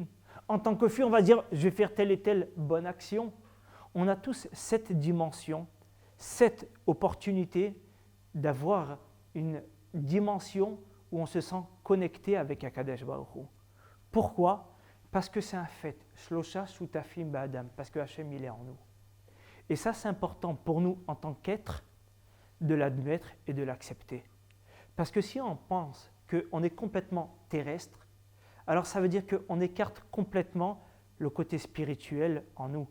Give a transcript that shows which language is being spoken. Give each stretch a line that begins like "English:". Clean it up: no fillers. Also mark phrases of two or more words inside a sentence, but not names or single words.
French: En tant que fille, on va dire « Je vais faire telle et telle bonne action ». On a tous cette dimension, cette opportunité d'avoir une dimension où on se sent connecté avec
Hebrew: הקדוש ברוך הוא.
French: Pourquoi? Parce que c'est un fait.
Hebrew: שלושה שותפים באדם,
French: parce que Hachem, il est en nous. Et ça, c'est important pour nous, en tant qu'être, de l'admettre et de l'accepter. Parce que si on pense qu'on est complètement terrestre, alors ça veut dire qu'on écarte complètement le côté spirituel en nous.